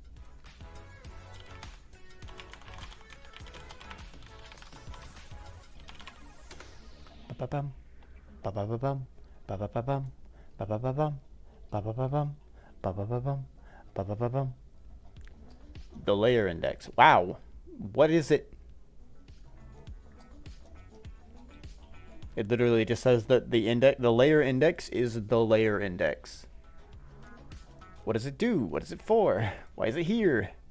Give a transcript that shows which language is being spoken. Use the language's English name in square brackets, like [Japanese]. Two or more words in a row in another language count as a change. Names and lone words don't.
[English] Ba-ba-bum, ba-ba-ba-bum, ba-ba-ba-bum, ba-ba-ba-bum, ba-ba-ba-bum, ba-ba-ba-bum, ba-ba-ba-bum. The layer index. Wow. What is it? It literally just says that the layer index is the layer index. What does it do? What is it for? Why is it here?